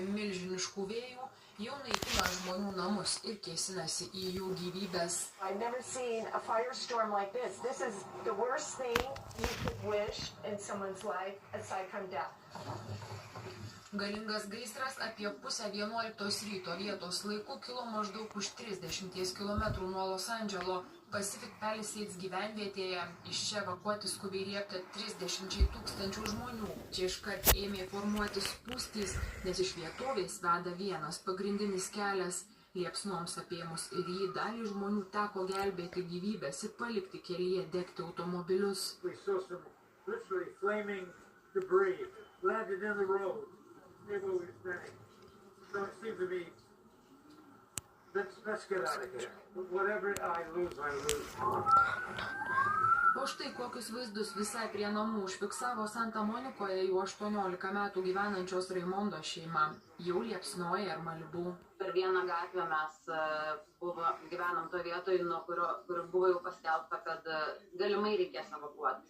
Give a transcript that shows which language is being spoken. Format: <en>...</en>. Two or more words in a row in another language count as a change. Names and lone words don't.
<lt>milžiniškų vėjų jau naikina žmonių namus ir kėsinasi į jų gyvybes.</lt> <en>I've never seen a firestorm like this. This is the worst thing you could wish in someone's life aside from death.</en> <lt>Galingas gaisras apie 10:30 ryto vietos laiku kilo maždaug už 30 km nuo Los Andželo Pacific Palisades gyvenvietėje. Iš čia evakuoti skubiai liepta 30 000 žmonių. Čia iškart ėmė formuotis spūstys, nes iš vietovės veda vienas pagrindinis kelias. Liepsnoms apėmus ir jį dalį žmonių teko gelbėti gyvybės ir palikti kelyje degti automobilius.</lt> <en>So it seems to me, let's get out of here. Whatever I lose, I lose.</en> <lt>O štai kokius vaizdus visai prie namų užfiksavo Santa Monikoje jau 18 metų gyvenančios Raimondos šeima. Jau liepsnoja ir Malibu. Per vieną gatvę mes gyvenam to vietoj, nuo kur buvo jau paskelbta, kad galimai reikės evakuotis.</lt>